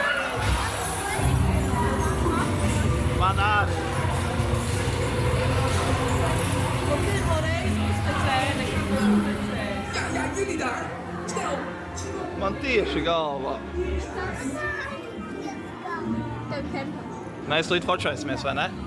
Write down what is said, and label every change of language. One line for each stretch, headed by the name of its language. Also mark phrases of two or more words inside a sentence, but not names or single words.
Latvian: Man arī.
Dutch: Ja, jullie daar! Snel!
Latvian: Man tieši galvā. Mēs līdz fočēsimies, vai ne?